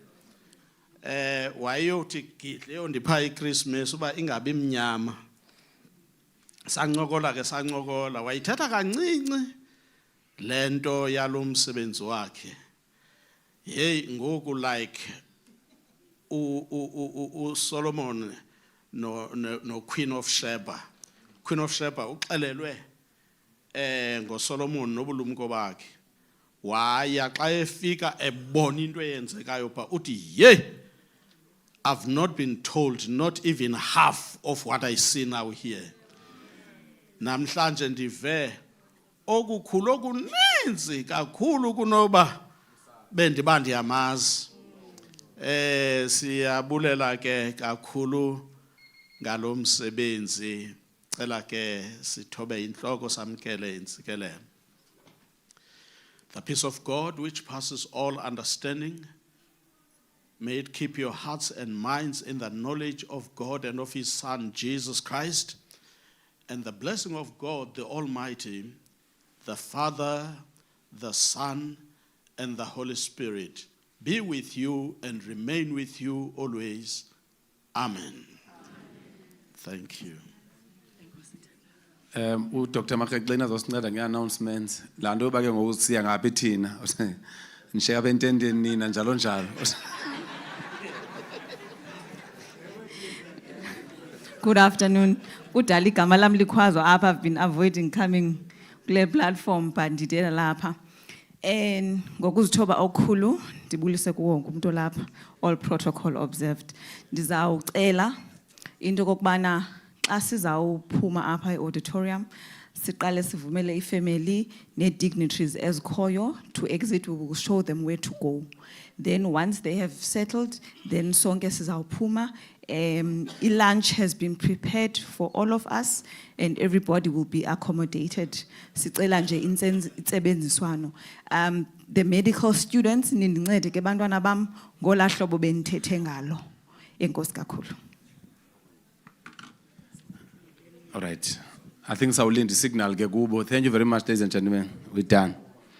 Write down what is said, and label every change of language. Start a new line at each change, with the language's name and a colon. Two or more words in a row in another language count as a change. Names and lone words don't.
Xhosa: wayothi gidle yondipha iChristmas uba ingabi mnyama sancokola ke sancokola wayithetha kancinci lento yalomsebenzi wakhe hey ngoku like Solomon no Queen of Sheba uxelelwe ngoSolomon nobulumko bakhe waya xa efika ebona into eyenzekayo pha uthi hey,
English: I've not been told not even half of what I see now here.
Xhosa: Namhlanje ndive okukhulu okuninzi kakhulu kunoba bendiba ndiyamazi. Siyabulela ke kakhulu ngalomsebenzi. Cela ke sithobe inhloko samkele intsikelelo.
English: The peace of God which passes all understanding, may it keep your hearts and minds in the knowledge of God and of His Son, Jesus Christ, and the blessing of God, the Almighty, the Father, the Son, and the Holy Spirit be with you and remain with you always. Amen. Thank you. Dr.
Xhosa: Makexena zosinceda nge-announcements. Laa nto yoba ke ngoku siya ngaphi thina. Nishiya apha entendeni nina njalo njalo.
English: Good afternoon.
Xhosa: Udala igama lam likhwazo apha.
English: I've been avoiding coming kule platform but
Xhosa: ndidela lapha. Ngokuzithoba okukhulu ndibulise kuwo wonke umuntu lapha.
English: All protocol observed.
Xhosa: Ndizawucela into kokubana xa sizawuphuma apha e-auditorium siqale sivumele ifamily ne-dignitaries ezikhoyo
English: to exit. We will show them where to go. Then once they have settled, then sonke sizawuphuma. Lunch has been prepared for all of us and everybody will be accommodated.
Xhosa: Sicela nje intsebenziswano.
English: The medical students nindincede ke bantwana bam ngola hlobo benithethe ngalo.
Xhosa: Enkosi kakhulu.
English: All right. I think Saulin, the signal, Gegubo. Thank you very much, ladies and gentlemen. We're done.